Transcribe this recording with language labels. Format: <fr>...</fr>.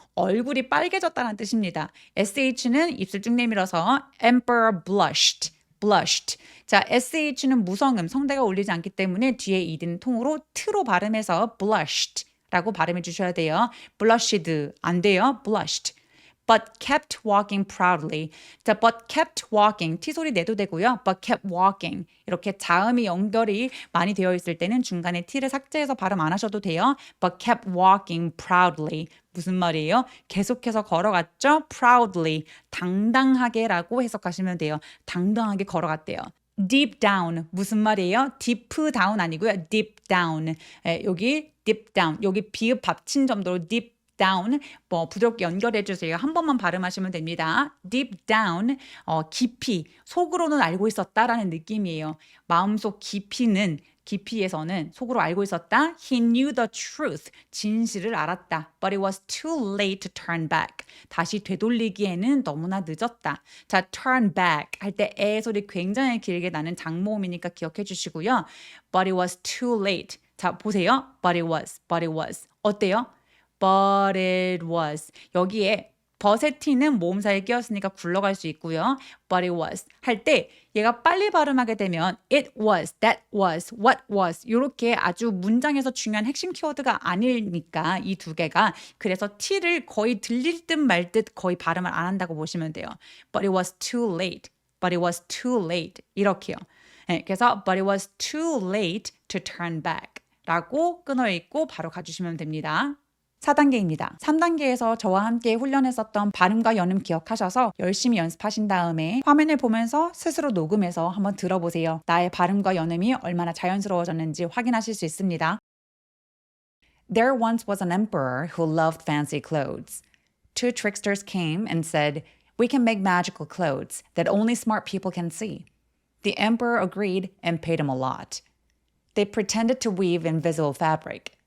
<ko>얼굴이 빨개졌다는 뜻입니다. sh는 입술 쭉 내밀어서</ko> <en>emperor blushed.</en> <ko>자, sh는 무성음, 성대가 울리지 않기 때문에 뒤에 ed는 통으로 t로 발음해서 blushed라고 발음해 주셔야 돼요. blushed 안 돼요.</ko> <en>blushed. But kept walking proudly.</en> <ko>자,</ko> <en>but kept walking. T 소리 내도 되고요. But kept walking.</en> <ko>이렇게 자음이 연결이 많이 되어 있을 때는 중간에 T를 삭제해서 발음 안 하셔도 돼요.</ko> <en>But kept walking proudly.</en> <ko>무슨 말이에요? 계속해서 걸어갔죠? Proudly. 당당하게라고 해석하시면 돼요. 당당하게 걸어갔대요.</ko> <en>Deep down.</en> <ko>무슨 말이에요?</ko> <en>deep down 아니고요. deep down. 여기 deep down.</en> <ko>여기 비읍 받침 정도로 deep down 부드럽게 연결해 주세요. 한 번만 발음하시면 됩니다.</ko> <en>deep down</en> <ko>깊이 속으로는 알고 있었다라는 느낌이에요. 마음속 깊이에서는 속으로 알고 있었다.</ko> <en>He knew the truth.</en> <ko>진실을 알았다.</ko> <en>But it was too late to turn back.</en> <ko>다시 되돌리기에는 너무나 늦었다. 자,</ko> <en>turn back</en> <ko>할 때 에 소리 굉장히 길게 나는 장모음이니까 기억해 주시고요.</ko> <en>But it was too late.</en> <ko>자, 보세요.</ko> <en>But it was. 어때요? But it was.</en> <ko>여기에 but의 t는 모음사에 끼었으니까 굴러갈 수 있고요.</ko> <en>But it was</en> <ko>할 때 얘가 빨리 발음하게 되면 it was, that was, what was 이렇게 아주 문장에서 중요한 핵심 키워드가 아니니까 이 두 개가 그래서 t를 거의 들릴 듯 말 듯 거의 발음을 안 한다고 보시면 돼요.</ko> <en>But it was too late 이렇게요. 네, 그래서 but it was too late to turn back</en> <ko>라고 끊어 읽고 바로 가주시면 됩니다. 4단계입니다. 3단계에서 저와 함께 훈련했었던 발음과 연음 기억하셔서 열심히 연습하신 다음에 화면을 보면서 스스로 녹음해서 한번 들어보세요. 나의 발음과 연음이 얼마나 자연스러워졌는지 확인하실 수 있습니다.</ko> <en>There once was an emperor who loved fancy clothes. Two tricksters came and said, "We can make magical clothes that only smart people can see." The emperor agreed and paid him a lot. They pretended to weave invisible fabric.</en>